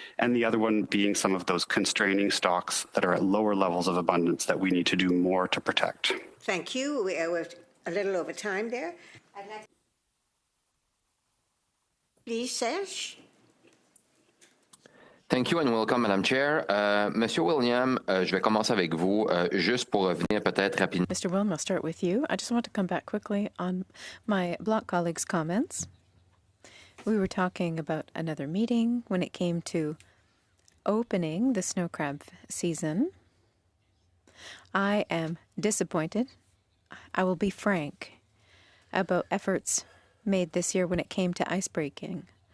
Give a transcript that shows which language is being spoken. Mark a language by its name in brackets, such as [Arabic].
[English] And the other one being some of those constraining stocks that are at lower levels of abundance that we need to do more to protect. Thank you. We're a little over time there. I'd like to... Please, Serge. Thank you and welcome, Madam Chair. [French] Monsieur William, je vais commencer avec vous, juste pour revenir peut-être rapidement. [English] Mr. William, I'll start with you. I just want to come back quickly on my Bloc colleagues' comments. We were talking about another meeting when it came to opening the snow crab season. I am disappointed. I will be frank about efforts made this year when it came to ice breaking.